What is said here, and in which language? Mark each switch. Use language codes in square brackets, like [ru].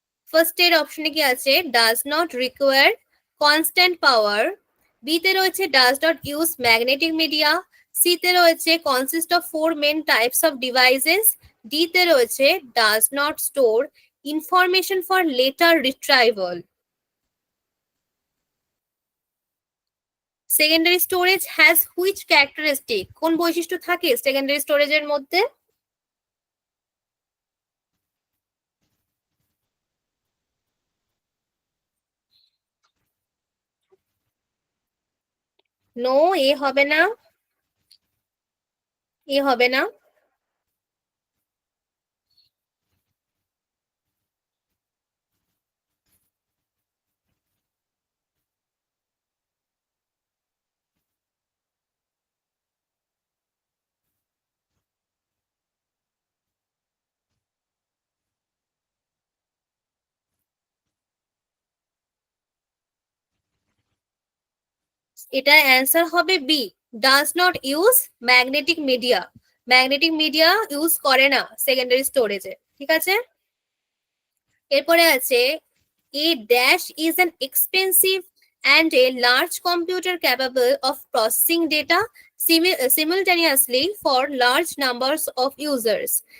[bn] First এর অপশনে কি আছে, [en] does not require constant power, [bn] B তে রয়েছে [en] does not use magnetic media, [bn] C তে রয়েছে [en] consist of four main types of devices, [bn] D তে রয়েছে [en] does not store information for later retrieval. Secondary storage has which characteristic? [bn] কোন বৈশিষ্ট্য থাকে secondary স্টোরেজের মধ্যে? নো, এ হবে না, এ হবে না। এটা অ্যান্সার হবে B, [en] Does not use magnetic media. [bn] Magnetic media use করে না সেকেন্ডারি স্টোরেজে, ঠিক আছে। এরপরে আছে, [en] A dash is an expensive and a large computer capable of processing data simultaneously for large numbers of users.